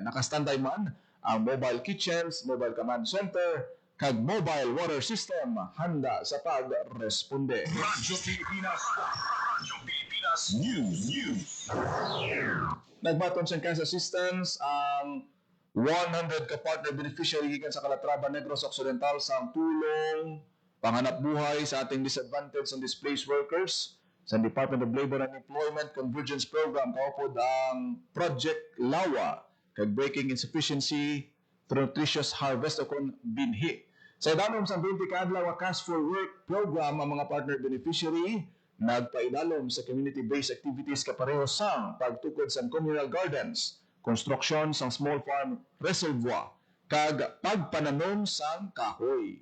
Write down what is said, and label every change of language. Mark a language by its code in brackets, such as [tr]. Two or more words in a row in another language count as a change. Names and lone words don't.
[hil] Nakastanday man ang [en] mobile kitchens, mobile command center, [hil] kag [en] mobile water system [hil] handa sa pagresponde. Radyo Pilipinas. Radyo Pilipinas News. Nagbaton sa cash assistance ang 100 ka [en] partner beneficiary [hil] gikan sa Calatrava, Negros Occidental sa tulong panghanap buhay sa ating [en] disadvantaged and displaced workers [hil] sa Department of Labor and Employment Convergence Program kaupod ang Project Lawa kag Breaking Insufficiency through Nutritious Harvest o kon binhi. Sa idanom sa 20 kaadlaw nga Cash for Work program ang mga [en] partner beneficiary [hil] nagpaidalom sa [en] community-based activities [hil] kapareho sang pagtukod sa [en] communal gardens, [hil] construction sang [en] small farm reservoir, [hil] kag pagpananom sang kahoy.